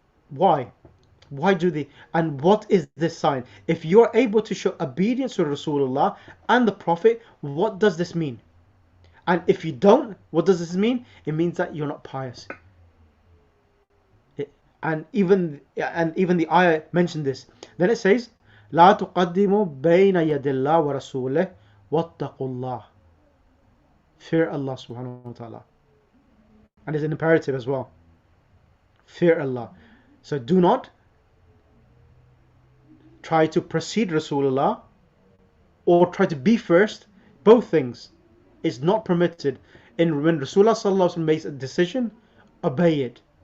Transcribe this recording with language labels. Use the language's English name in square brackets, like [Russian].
[English] Why? Why do they? And what is this sign? If you are able to show obedience to Rasulullah and the Prophet, what does this mean? And if you don't, what does this mean? It means that you're not pious. And even the ayah mentioned this. Then it says, [Arabic] لا تقدموا بين يد الله ورسوله واتقوا الله. [English] Fear Allah subhanahu wa ta'ala. And it's an imperative as well. Fear Allah. So do not try to precede Rasulullah or try to be first. Both things is not permitted. And when Rasulullah sallallahu alaihi wasallam makes a decision, obey it.